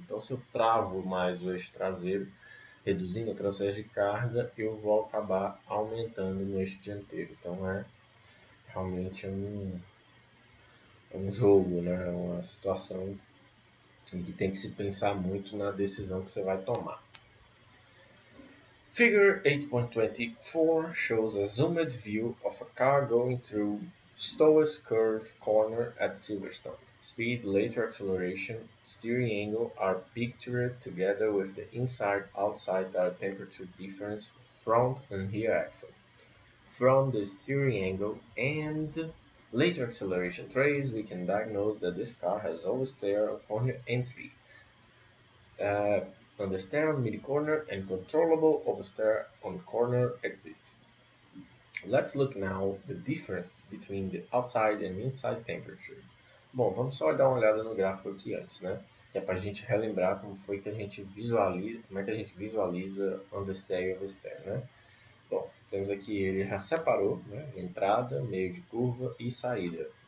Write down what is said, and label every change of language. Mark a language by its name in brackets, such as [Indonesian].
[Portuguese] Então, se eu travo mais o eixo traseiro, reduzindo a transferência de carga, eu vou acabar aumentando no eixo dianteiro. Então, realmente um jogo, né? Uma situação em que tem que se pensar muito na decisão que você vai tomar. [English] Figure 8.24 shows a zoomed view of a car going through Stowes Curve corner at Silverstone. Speed, later acceleration, steering angle are pictured together with the inside-outside tire temperature difference front and rear axle. From the steering angle and later acceleration trace, we can diagnose that this car has oversteer on corner entry, understeer on mid-corner, and controllable oversteer on corner exit. Let's look now the difference between the outside and inside temperature. [Portuguese] Bom, vamos só dar uma olhada no gráfico aqui antes, né? Que é para a gente relembrar como foi que a gente visualiza, como é que a gente visualiza understeer e oversteer, né? Bom, temos aqui, ele já separou, né? Entrada, meio de curva e saída.